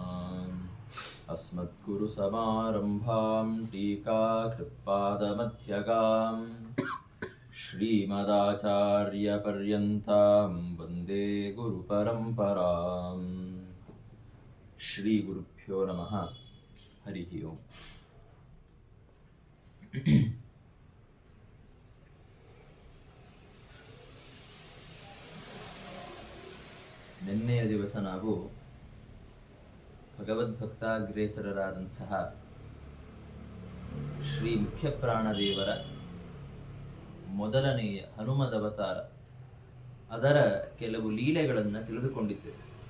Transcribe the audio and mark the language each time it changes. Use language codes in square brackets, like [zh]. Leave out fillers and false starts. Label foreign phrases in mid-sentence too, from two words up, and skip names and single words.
[sa] अस्मद्गुरुसमारम्भां टीकाकृत्पादमध्यगां श्रीमदाचार्यपर्यन्तां वन्दे गुरुपरम्पराम्। श्रीगुरुभ्यो नमः। हरिः ओम्। [kn] ನಿನ್ನೆಯ ದಿವಸ ನಾವು ಭಗವದ್ಭಕ್ತಾಗ್ರೇಸರರಾದಂತಹ ಶ್ರೀ ಮುಖ್ಯಪ್ರಾಣದೇವರ ಮೊದಲನೆಯ ಹನುಮದವತಾರ ಅದರ ಕೆಲವು ಲೀಲೆಗಳನ್ನು ತಿಳಿದುಕೊಂಡಿದ್ದೇವೆ.